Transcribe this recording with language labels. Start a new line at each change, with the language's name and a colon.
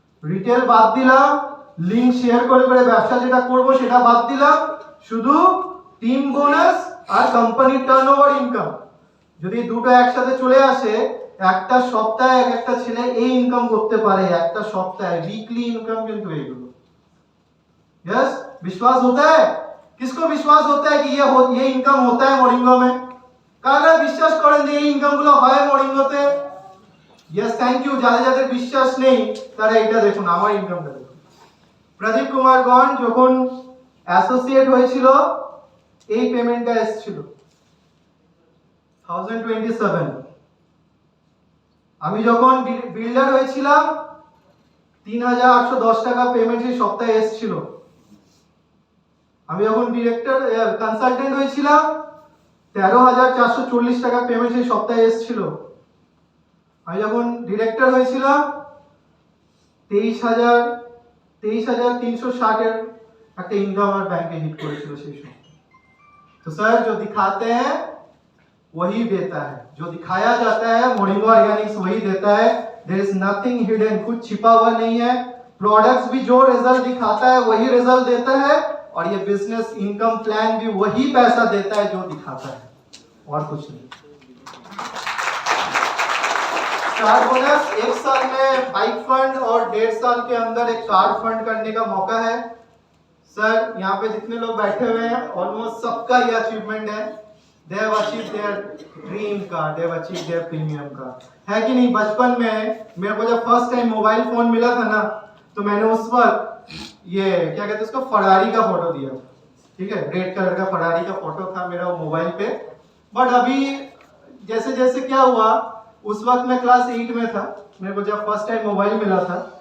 Bangla: Retail বাদ দিলাম, link share করে ব্যবসা যেটা করব সেটা বাদ দিলাম, শুধু টিম বোনাস আর কোম্পানির টার্নওভার ইনকাম। যদি দুটো একসাথে চলে আসে, একটা সপ্তাহে এক একটা ছেলে এই ইনকাম করতে পারে, একটা সপ্তাহে উইকলি ইনকাম কিন্তু এগুলো।
Hindi: यस, विश्वास होता है? किसको विश्वास होता है कि ये इनकम होता है মরিঙ্গো में?
Bangla: কারা বিশ্বাস করেন যে এই ইনকাম গুলো হয় মরিঙ্গোতে?
English: Yes, thank you.
Bangla: যাদের বিশ্বাস নেই তারা এটা দেখুন, আমার ইনকামটা দেখুন। প্রদীপ কুমার গণ যখন অ্যাসোসিয়েট হয়েছিল, এই পেমেন্টটা এসেছিল 1027। আমি যখন বিল্ডার হয়েছিলাম 3810 টাকা পেমেন্ট সেই সপ্তাহে এসেছিল। আমি যখন ডিরেক্টর কনসালটেন্ট হয়েছিলাম 13440 টাকা পেমেন্ট সেই সপ্তাহে এসেছিল। আমি যখন ডিরেক্টর হয়েছিলাম 23,360 এর একটা ইনকাম আমার ব্যাংকে হিট করেছিল সেই সময়।
Hindi: तो सर जो दिखाते हैं वही देता है, जो दिखाया जाता है मोरिंगा ऑर्गेनिक्स वही देता है।
English: there is nothing hidden,
Hindi: कुछ छिपा हुआ नहीं है। प्रोडक्ट्स भी जो रिजल्ट दिखाता है वही रिजल्ट देता है, और ये बिजनेस इनकम प्लान भी वही पैसा देता है जो दिखाता है, और कुछ नहीं। स्टार बोनस 1 साल में बाइक फंड और 1.5 साल के अंदर एक कार फंड करने का मौका है। सर यहाँ पे जितने लोग बैठे हुए हैं ऑलमोस्ट सबका ये अचीवमेंट है।
English: They have achieved their dream car, they have achieved their premium car,
Hindi: है कि नहीं? बचपन में मेरे को जब फर्स्ट टाइम मोबाइल फोन मिला था ना, तो मैंने उस वक्त ये क्या कहते हैं उसको, फरारी का फोटो दिया। ठीक है, रेड कलर का फरारी का फोटो था मेरा वो मोबाइल पे। बट अभी जैसे जैसे क्या हुआ, उस वक्त मैं क्लास 8 में था, मेरे को जब फर्स्ट टाइम मोबाइल मिला था,